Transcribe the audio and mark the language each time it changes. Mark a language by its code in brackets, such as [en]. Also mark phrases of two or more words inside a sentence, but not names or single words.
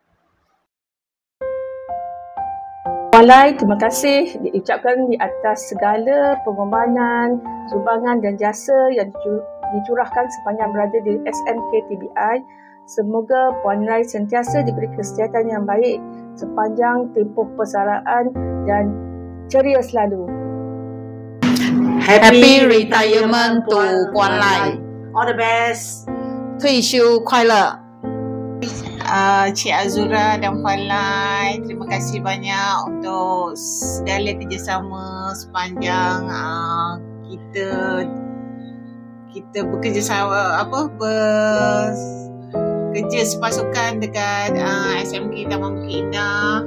[ms] Walai, terima kasih diucapkan di atas segala pengorbanan, sumbangan dan jasa yang dicurahkan sepanjang berada di SMK TBI. Semoga Puan Rai sentiasa diberi kesihatan yang baik sepanjang tempoh persaraan dan ceria selalu. [en] Happy retirement to Puan Rai. All the best. [zh] 退休快乐。 [ms] Cik Azura dan Puan Lai, terima kasih banyak untuk segala kerjasama sepanjang kita bekerjasama kerja sepasukan dekat SMK Taman Bukit Indah.